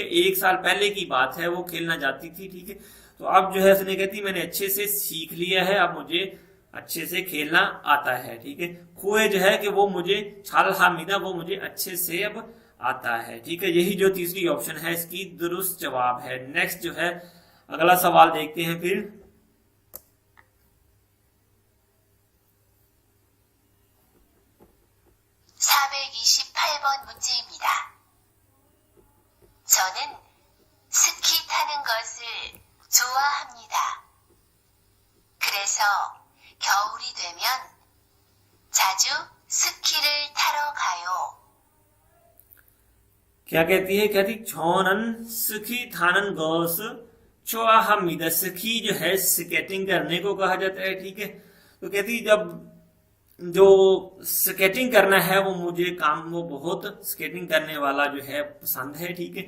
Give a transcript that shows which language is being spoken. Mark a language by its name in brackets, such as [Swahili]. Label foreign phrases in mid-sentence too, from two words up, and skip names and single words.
[Hindi] एक साल पहले की बात है, वो खेलना जाती थी, ठीक है। तो अब जो है उसने कहती मैंने अच्छे से सीख लिया है, अब मुझे अच्छे से खेलना आता है, ठीक है। खुए जो है कि वो मुझे [Korean] 잘 합니다 [Hindi] वो मुझे अच्छे से अब आता है, ठीक है। यही जो तीसरी ऑप्शन है इसकी दुरुस्त जवाब है। नेक्स्ट जो है अगला सवाल देखते हैं फिर। [Korean] 문제입니다. 저는 스키 타는 것을 좋아합니다. 그래서 겨울이 되면 자주 스키를 타러 가요. [Hindi] क्या कहती है? [Korean] कहती 저는 스키 타는 것 좋아합니다. [Hindi] स्की जो है स्केटिंग करने को कहा जाता है, ठीक है। तो कहती जब जो स्केटिंग करना है वो मुझे काम वो बहुत स्केटिंग करने वाला जो है पसंद है, ठीक है।